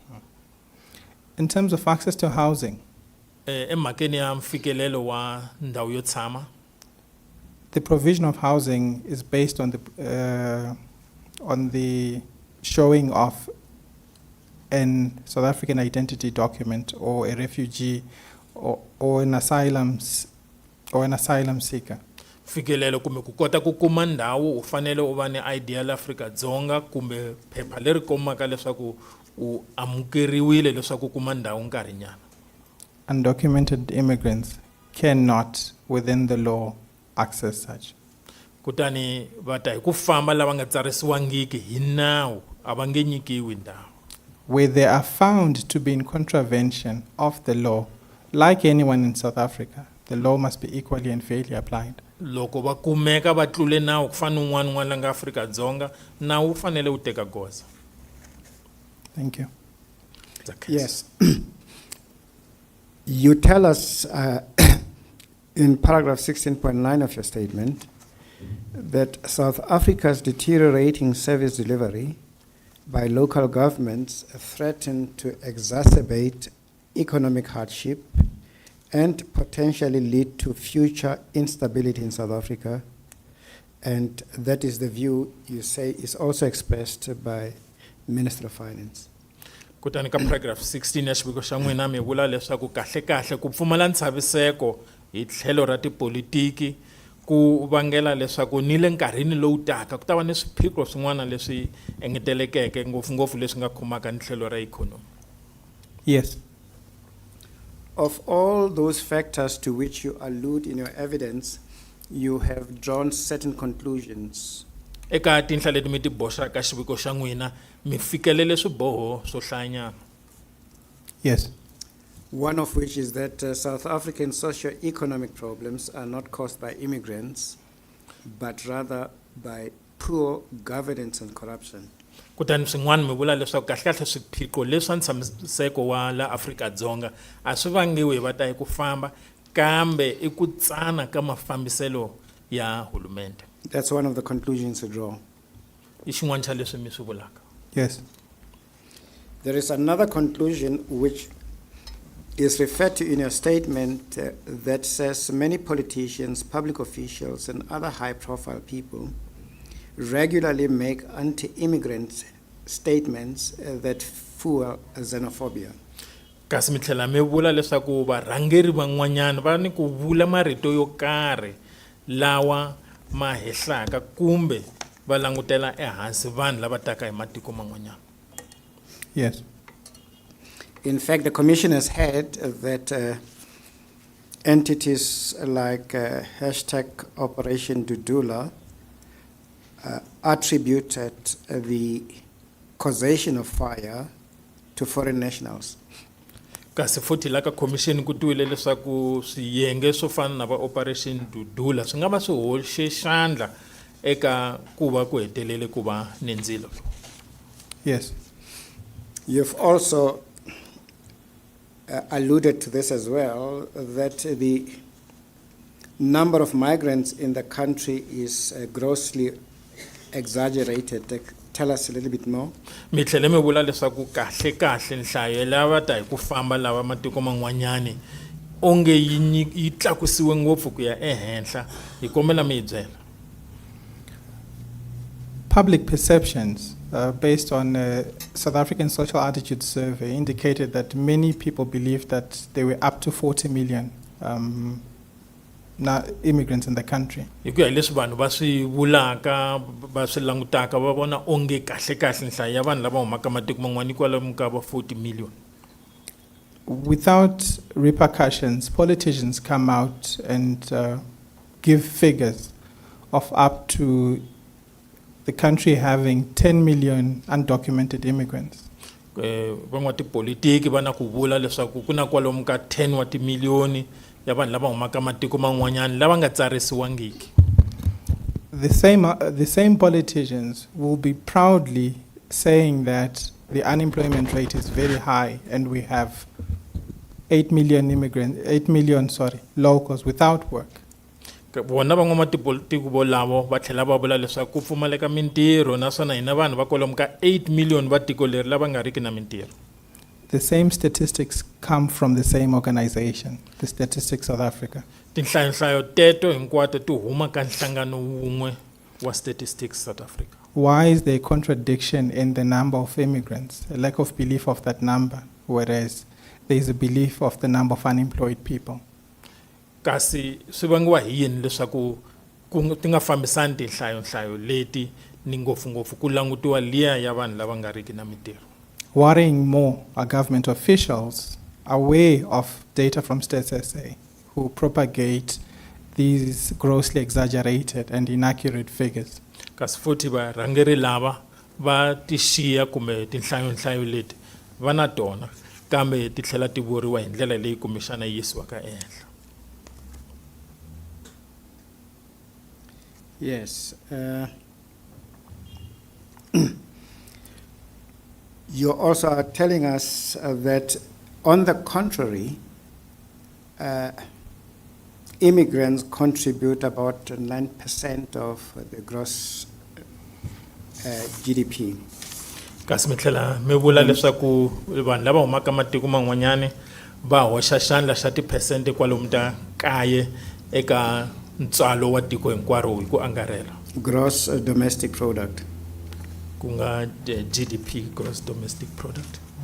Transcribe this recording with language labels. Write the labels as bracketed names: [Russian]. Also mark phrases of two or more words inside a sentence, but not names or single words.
[English] In terms of access to housing, [Tsonga] Emhakeni ya mfikelelo wa ndhawu yo tshama, [English] the provision of housing is based on the showing of an South African identity document or a refugee or an asylum seeker. [Tsonga] mfikelelo kumbe ku kota ku kuma ndhawu u fanele u va ni ID ya Afrika-Dzonga kumbe phepha leri kombaka leswaku u amukeriwile leswaku u kuma ndhawu nkarhinyana. [English] Undocumented immigrants cannot, within the law, access such. [Tsonga] Kutani va ta hi ku famba lava nga tsarisiwangiki hi nawu a va nge nyikiwi ndhawu. [English] Where they are found to be in contravention of the law, like anyone in South Africa, the law must be equally and fairly applied. [Tsonga] Loko va kumeka va tlule nawu ku fana un'wana la nga Afrika-Dzonga, nawu wu fanele wu teka goza. [English] Thank you. It's a case. Yes. You tell us in paragraph 16.9 of your statement that South Africa's deteriorating service delivery by local governments threaten to exacerbate economic hardship and potentially lead to future instability in South Africa. And that is the view you say is also expressed by Minister of Finance. [Tsonga] Kutani ka paragraph 16 ya xiviko xa n'wina mi vula leswaku kahle ku pfumala ntshamiseko hi tlhelo ra tipolitiki ku vangela leswaku ni le nkarhini lowu taka ku ta va ni swiphiqo swin'wana leswi engetelekeke ngopfungopfu leswi nga khomaka ni tlhelo ra ikhonomi. [English] Yes. Of all those factors to which you allude in your evidence, you have drawn certain conclusions. [Tsonga] Eka tinhla leti mi ti boxaka xiviko xa n'wina mi fikelele swiboho swo hlayanyana. [English] Yes. One of which is that South African socio-economic problems are not caused by immigrants, but rather by poor governance and corruption. [Tsonga] Kutani swin'wana mi vula leswaku kahle swiphiqo leswi ntshamiseko wa la Afrika-Dzonga a swi vangiwi hi va ta hi ku famba kambe i ku tsana ka mafambiselo ya hulumente. [English] That's one of the conclusions you draw. [Tsonga] I xin'wana xa leswi mi swi vulaka. [English] Yes. There is another conclusion which is referred to in your statement that says many politicians, public officials, and other high-profile people regularly make anti-immigrant statements that fuel xenophobia. [Tsonga] Kasi mi tlhela mi vula leswaku varhangeri van'wanyana va ni ku vula marito yo karhi lawa ma hehlaka kumbe va langutela ehansi vanhu lava taka hi matiko man'wanyana. [English] Yes. In fact, the Commission has heard that entities like hashtag Operation Dudula attributed the causation of fire to foreign nationals. [Tsonga] Kasi futhi la ka commission ku tuwile leswaku swiyenge swo fana na va Operation Dudula swi nga va swi hoxe xandla eka ku va ku hetelele ku va ni ndzilo. [English] Yes. You've also alluded to this as well, that the number of migrants in the country is grossly exaggerated. Tell us a little bit more. [Tsonga] Mi tlhela mi vula leswaku kahle nhlayo lava ta hi ku famba lava matiko man'wanyani onge yi tlakusiwe ngopfu ku ya ehenhla hi kombela mi hi byela. [English] Public perceptions based on a South African Social Attitude Survey indicated that many people believed that there were up to 40 million immigrants in the country. [Tsonga] Hi ku ya leswi vanhu va swi vulaka va swi langutaka va vona onge kahle nhlayo ya vanhu lava humaka matiko man'wana kwalomu ka va 40 million. [English] Without repercussions, politicians come out and give figures of up to the country having 10 million undocumented immigrants. [Tsonga] Van'wa tipolitiki va na ku vula leswaku ku na kwalomu ka 10 wa timiliyoni ya vanhu lava humaka matiko man'wanyana lava nga tsarisiwangiki. [English] The same politicians will be proudly saying that the unemployment rate is very high and we have 8 million locals without work. [Tsonga] Vona van'wamatipolitiki volavo va tlhela va vula leswaku ku pfumaleka mintirho naswona hina vanhu va kwalomu ka 8 million va tiko leri lava nga riki na mintirho. [English] The same statistics come from the same organization, the Statistics South Africa. [Tsonga] Tinhlayo teto hinkwato ti huma ka nhlangano wun'we wa Statistics South Africa. [English] Why is there a contradiction in the number of immigrants, a lack of belief of that number, whereas there is a belief of the number of unemployed people? [Tsonga] Kasi swi vangiwa hi yini leswaku ti nga fambisani tinhlayo leti ni ngopfungopfu ku langutiwa liya ya vanhu lava nga riki na mintirho? [English] Worrying more are government officials aware of data from Stats SA who propagate these grossly exaggerated and inaccurate figures. [Tsonga] Kasi futhi varhangeri lava va tixiya kumbe tinhlayo leti va na tona kambe ti tlhela ti vuriwa hi ndlela leyi kumbexana yisiwaka ehenhla. [English] Yes. You also are telling us that, on the contrary, immigrants contribute about 9% of the gross GDP. [Tsonga] Kasi mi tlhela mi vula leswaku vanhu lava humaka matiko man'wanyani va hoxa xandla xa tiphesente kwalomu ta 9 eka ntswalo wa tiko hinkwaro hi ku angarhela. [English] Gross domestic product. [Tsonga] Ku nga GDP, [English] gross domestic product.